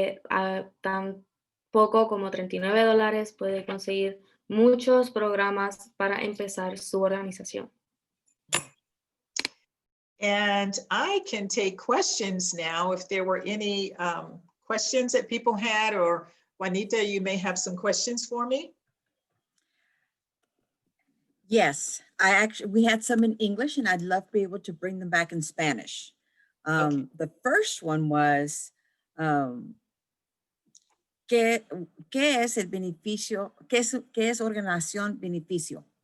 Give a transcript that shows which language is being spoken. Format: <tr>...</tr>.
<es>A tan poco como $39 puede conseguir muchos programas para empezar su organización.</es> <en>And I can take questions now if there were any questions that people had, or Juanita, you may have some questions for me. Yes, we had some in English and I'd love to be able to bring them back in Spanish. Okay. The first one was,</en> <es>¿qué es el beneficio? ¿Qué es organización beneficio?</es>